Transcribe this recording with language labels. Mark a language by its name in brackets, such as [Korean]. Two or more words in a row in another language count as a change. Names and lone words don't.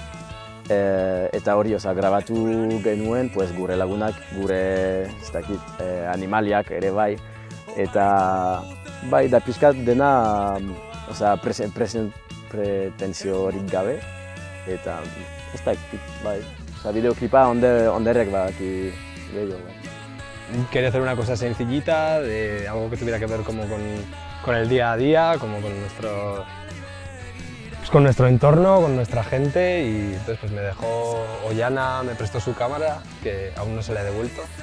[Basque] Eta hori grabatu genuen gure lagunak, gure animaliak ere bai. Eta bai, da pixkat dena pretenziorik gabe. Eta ez dakit, bai. Bideoklipa Anderrek badaki gehiago. [Spanish] Quería hacer una cosa sencillita, de algo que tuviera que ver como con el día a día, como con nuestro entorno, con nuestra gente y entonces pues me dejó Ollana, me prestó su cámara, que aún no se la he devuelto.